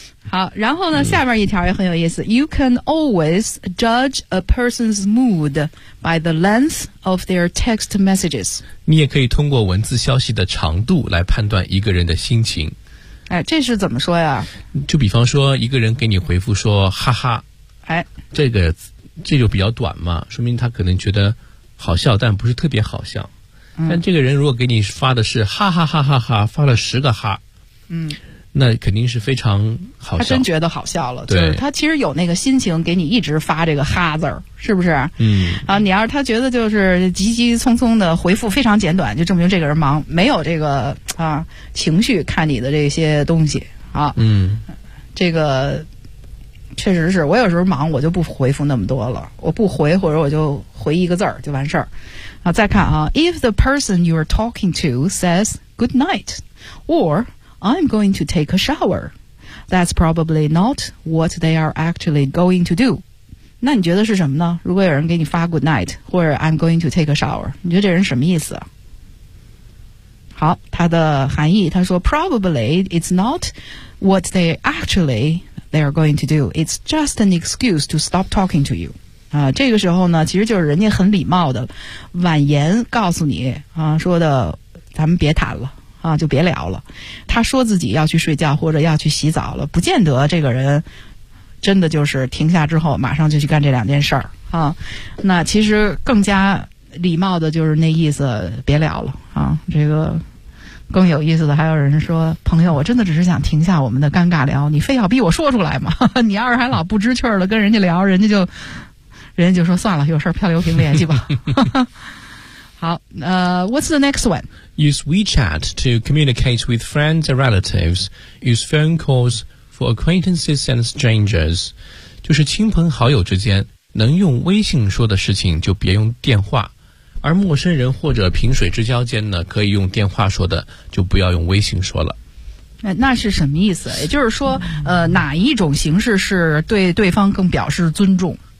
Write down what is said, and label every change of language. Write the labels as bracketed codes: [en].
[zh] 好，然后呢下面一条也很有意思。 [en] You can always judge a person's mood by the length of their text messages. [zh] 你也可以通过文字消息的长度来判断一个人的心情。哎，这是怎么说呀？就比方说一个人给你回复说哈哈。哎，这就比较短嘛，说明他可能觉得好笑但不是特别好笑。但这个人如果给你发的是哈哈哈哈哈，发了十个哈。那肯定是非常好笑，他真觉得好笑了，对，就是他其实有那个心情给你一直发这个哈字，是不是？啊，你要是他觉得就是急急匆匆的回复非常简短，就证明这个人忙，没有这个啊情绪看你的这些东西啊。这个确实是，我有时候忙我就不回复那么多了，我不回或者我就回一个字儿就完事儿啊。再看啊， [en] if the person you are talking to says good night orI'm going to take a shower. That's probably not what they are actually going to do. [zh] 那你觉得是什么呢？如果有人给你发 [en] good night [zh] 或者 [en] I'm going to take a shower， [zh] 你觉得这人什么意思？好，他的含义，他说 [en] probably it's not what they are going to do. It's just an excuse to stop talking to you. [zh] 这个时候呢，其实就是人家很礼貌的婉言告诉你说的咱们别谈了啊，就别聊了。他说自己要去睡觉或者要去洗澡了，不见得这个人真的就是停下之后马上就去干这两件事儿啊。那其实更加礼貌的就是那意思，别聊了啊，这个更有意思的还有人说，朋友，我真的只是想停下我们的尴尬聊，你非要逼我说出来吗？你要是还老不知趣的跟人家聊，人家就说算了，有事漂流瓶联系吧。 [en] 好，what's the next one? Use WeChat to communicate with friends and relatives. Use phone calls for acquaintances and strangers. [zh] 就是亲朋好友之间能用微信说的事情就别用电话，而陌生人或者萍水之交间呢，可以用电话说的就不要用微信说了。那是什么意思？也就是说哪一种形式是对对方更表示尊重？